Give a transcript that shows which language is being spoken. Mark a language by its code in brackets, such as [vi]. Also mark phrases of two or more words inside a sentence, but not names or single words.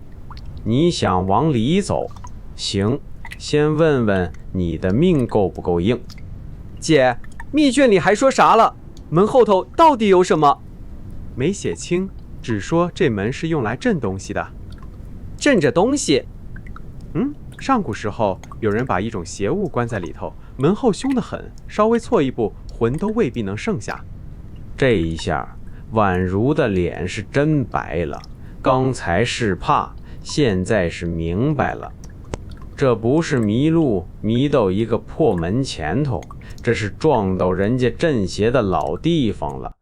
[zh] 你想往裡走，行，先問問你的命夠不夠硬。姐，密卷裡還說啥了？門後頭到底有什麼？沒寫清，只說這門是用來鎮東西的。鎮着東西？上古時候有人把一種邪物關在裡頭，門後凶得很，稍微錯一步，魂都未必能剩下。這一下，宛如的臉是真白了。剛才是怕，現在是明白了。這不是迷路迷到一個破門前頭，這是撞到人家鎮邪的老地方了。